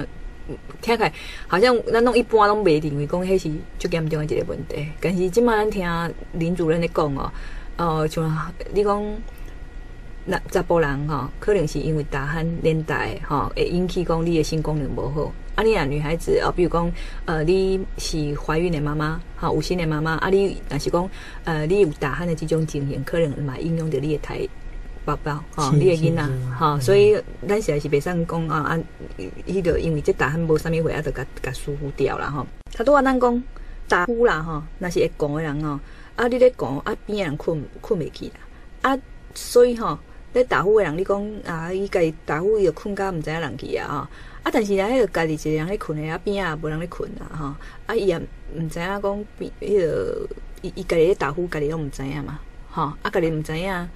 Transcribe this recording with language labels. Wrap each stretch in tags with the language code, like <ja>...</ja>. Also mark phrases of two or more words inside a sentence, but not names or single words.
<nan>听起来好像咱拢一般拢袂认为讲迄是最严重的一个问题，但是即摆咱听林主任咧讲像你讲，查甫人可能是因为打鼾年代会引起讲你的性功能无好。你女孩子比如讲你是怀孕的妈妈有生的妈妈你若是讲你有打鼾的这种情形，可能嘛影响到你的宝宝你的囡仔所以咱实在是袂使讲迄个因为这打鼾无啥物话就甲疏忽掉啦他拄咱讲打呼啦若是会讲的人你咧讲边的人困袂去啦所以咧打呼的人你讲伊家己打呼伊就困甲毋知影人去但是迄个家己一个人咧困的边啊无人咧困啦伊也毋知影讲迄个伊家己咧打呼家己拢毋知影嘛家己毋知影。</nan>